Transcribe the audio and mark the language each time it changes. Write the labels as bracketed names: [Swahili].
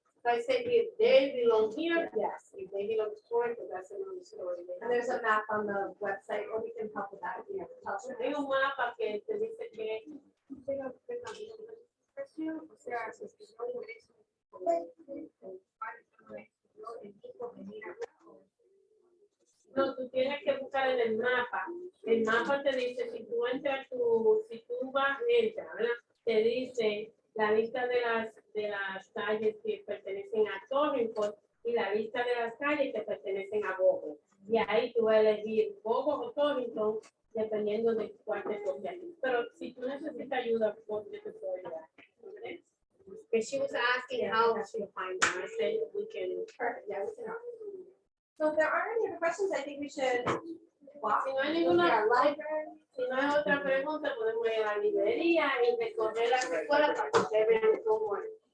[English] So I said, if they belong here, yes. If they belong to Torringford, that's another story. And there's a map on the website, or we can help with that if you have to tell us. [Spanish] Hay un mapa que te dice que no, tú tienes que buscar en el mapa. El mapa te dice, si tú entras, si tú entras, ¿verdad? Te dice la lista de las calles que pertenecen a Torringford y la lista de las calles que pertenecen a Vogel. Y ahí tú vas a elegir Vogel o Torringford, dependiendo de cuál te toque aquí. Pero si tú necesitas ayuda, ¿por qué te puedo ayudar? ¿Okay? [English] Because she was asking how to find them. I said we can. Perfect, yeah, we can help. So if there aren't any other questions, I think we should walk. [Spanish] Si no hay [English] to [Spanish] ninguna, [English] our library. [Spanish] si no hay otra pregunta, podemos ir a la librería y recorrer las escuelas para que ustedes vean cómo es.